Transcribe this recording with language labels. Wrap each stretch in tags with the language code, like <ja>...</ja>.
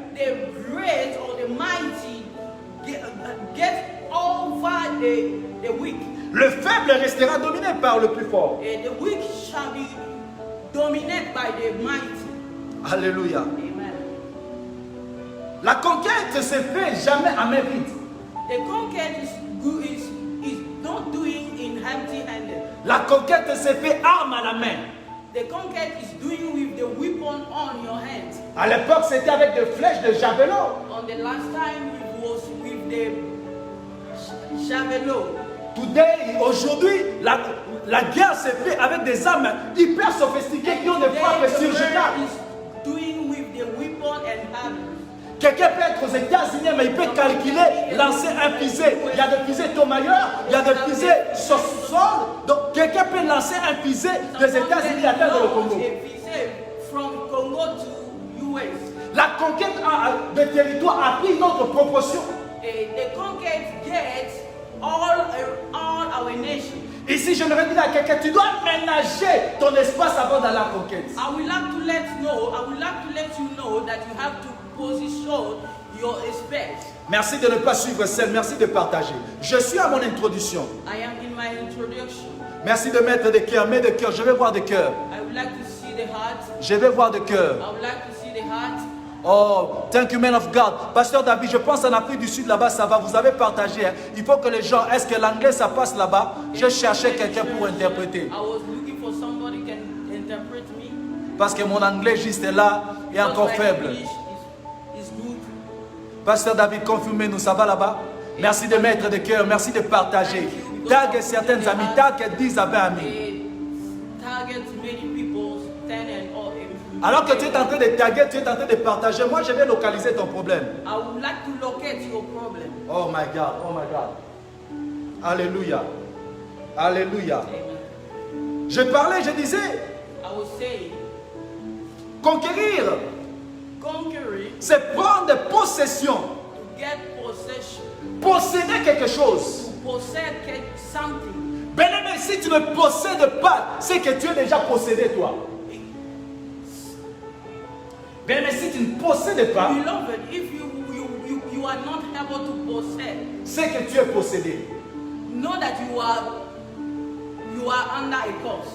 <en>The great or the mighty get over the weak.</en> <fr>Le faible restera dominé par le plus fort.</fr> <en>And the weak shall be dominated by the mighty. Alléluia. Amen.</en> <fr>La conquête se fait jamais à main vide.</fr> <en>The conquest is not doing in empty-handed.</en> <fr>La conquête se fait arme à la main.</fr> <en>The conquest is doing with the weapon on your hands.</en> <fr>À l'époque, c'était avec des flèches de javelot.</fr> <en>On the last time we was with the javelot. Today,</en> <fr>aujourd'hui, la guerre se fait avec des armes hyper sophistiquées qui ont des frappes surgénérales.</fr> <en>Doing with the weapon and hammer.</en> <fr>Quelqu'un peut être aux États-Unis, mais il peut calculer, lancer un fusée. Il y a des fusées Tomayer, il y a des fusées sur sol. Donc, quelqu'un peut lancer un fusée des États-Unis à terre dans le Congo.</fr> <en>From Congo to US.</en> <fr>La conquête des territoires a pris une autre proportion.</fr> <en>The conquest gets all our nation.</en> <fr>Ici, j'aimerais dire à quelqu'un, tu dois ménager ton espace avant d'aller à la conquête.</fr> <en>I would like to let you know that you have to position your space.</en> <fr>Merci de ne pas suivre celle, merci de partager. Je suis à mon introduction.</fr> <en>I am in my introduction.</en> <fr>Merci de mettre des cœurs, mets des cœurs, je vais voir des cœurs.</fr> <en>I would like to see the heart.</en> <fr>Je vais voir des cœurs.</fr> <en>I would like to see the heart. Oh, thank you, man of God.</en> <fr>Pasteur David, je pense en Afrique du Sud, là-bas, ça va. Vous avez partagé. Hein. Il faut que les gens, est-ce que l'anglais, ça passe là-bas? Je cherchais quelqu'un pour interpréter.</fr> <en>I was looking for somebody who can interpret me.</en> <fr>Parce que mon anglais juste là est encore faible.</fr> <en>Is good.</en> <fr>Pasteur David, confirmez-nous, ça va là-bas? Merci de mettre des cœurs, merci de partager. Tag certains amis, tag 10 à 20 amis.</fr> <en>Target many people, 10 and all.</en> <fr>Alors que tu es en train de taguer, tu es en train de partager, moi je vais localiser ton problème.</fr> <en>I would like to locate your problem. Oh my God, oh my God. Alléluia. Alléluia. Amen.</en> <fr>Je parlais, je disais,</fr> <en>I was saying,</en> <fr>conquérir,</fr> <en>conquering,</en> <fr>c'est prendre possession.</fr> <en>to get possession,</en> <fr>Posséder quelque chose.</fr> <en>to possess something.</en> <fr>Bien-aimé, si tu ne possèdes pas, c'est que tu es déjà possédé toi. Bien-aimé, si tu ne possèdes pas,</fr> <en>Beloved, if you are not able to possess,</en> <fr>c'est que tu es possédé.</fr> <en>know that you are under a curse.</en>